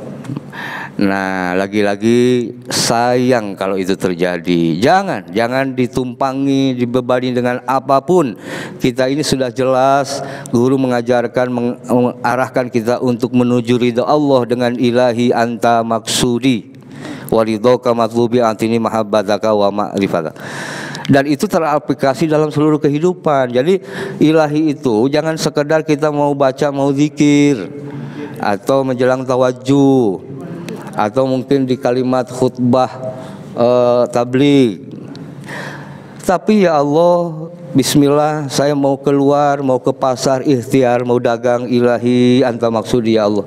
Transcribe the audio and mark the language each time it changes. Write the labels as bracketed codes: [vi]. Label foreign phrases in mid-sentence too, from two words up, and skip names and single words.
[id] Nah, lagi-lagi sayang kalau itu terjadi. Jangan ditumpangi, dibebani dengan apapun. Kita ini sudah jelas, guru mengajarkan, mengarahkan kita untuk menuju ridha Allah dengan [ar] إلهي أنت مقصودي ورضاك مطلوبي أعطني محبتك ومعرفتك. [id] Dan itu teraplikasi dalam seluruh kehidupan. Jadi ilahi itu jangan sekedar kita mau baca, mau zikir, atau menjelang tawajuh, atau mungkin di kalimat khutbah tabligh. Tapi [ar] يا الله, [id] bismillah, saya mau keluar, mau ke pasar, ikhtiar, mau dagang, [ar] إلهي أنت مقصودي يا الله.